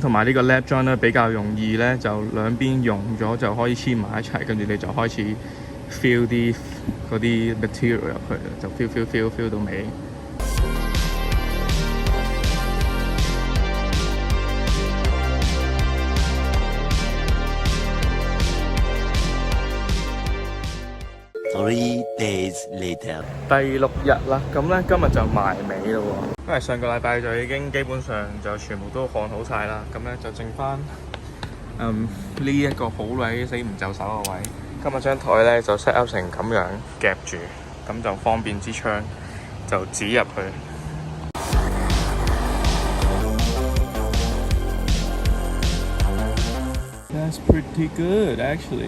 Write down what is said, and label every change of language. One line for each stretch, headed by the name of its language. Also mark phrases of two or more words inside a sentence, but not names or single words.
Cantonese: 同埋呢個
English: lap joint
Cantonese: 咧比較容易咧，就兩邊溶咗就可以黐埋一齊，跟住你就開始 feel 嗰啲 material 入去，就 feel 到尾。
English: 3 days later.
Cantonese: 第6日啦，咁咧今日就埋尾咯喎，因為上個禮拜就已經基本上就全部都焊好晒啦，咁咧就剩翻呢一個好鬼死唔就手嘅位。今日張台咧就
English: set up
Cantonese: 成咁樣夾住，咁就方便支槍就指入去。
English: That's pretty good actually.